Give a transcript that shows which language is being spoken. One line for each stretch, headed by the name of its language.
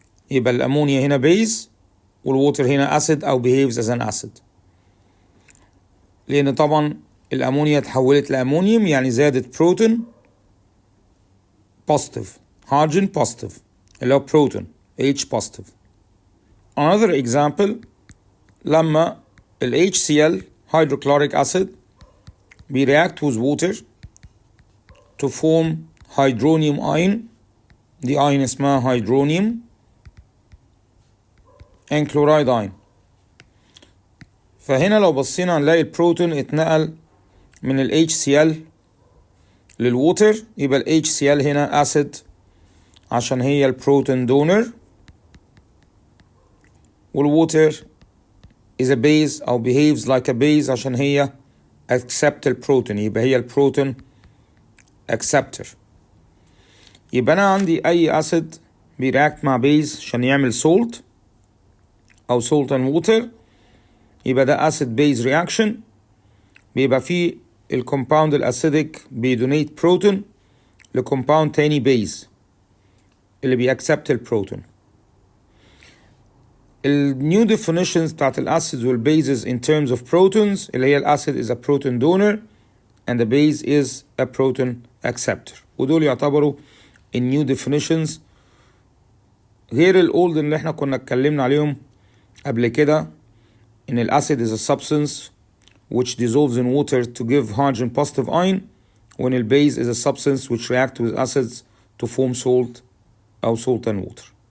Arabic: يبقى الأمونيا هنا بيز والووتر هنا acid أو
English: behaves as an acid،
Arabic: لأن طبعا الأمونيا تحولت لأمونيوم يعني زادت بروتون positive هيدروجين positive اللي هو بروتون H positive.
English: Another example لما ال HCl hydrochloric acid react with water to form hydronium ion،
Arabic: دي ion اسمها
English: hydronium and chloride ion.
Arabic: فهنا لو بصينا هنلاقي البروتون اتنقل من ال HCl للووتر، يبقى ال HCl هنا acid عشان هي البروتون دونر، والووتر is a base أو
English: behaves like a base
Arabic: عشان هي accept البروتون، يبقى هي البروتون acceptor. يبقى أنا عندي أي acid بيرياكت مع base عشان يعمل salt أو
English: salt and water،
Arabic: يبقى ده acid base reaction. بيبقى فيه الكومباوند الأسيديك بيدونيت بروتون لكومباوند تاني بيز اللي بيأكسبت البروتون.
English: new definitions بتاعت الأسيدز والبيزز in terms of protons اللي هي الأسيد is a proton donor and the base is a proton acceptor،
Arabic: ودول يعتبروا
English: new definitions غير الأولد اللي احنا كنا اتكلمنا عليهم قبل كده، إن الأسيد is a substance which dissolves in water to give hydrogen positive ion، when the base is a substance which reacts with acids to form salt أو salt and water.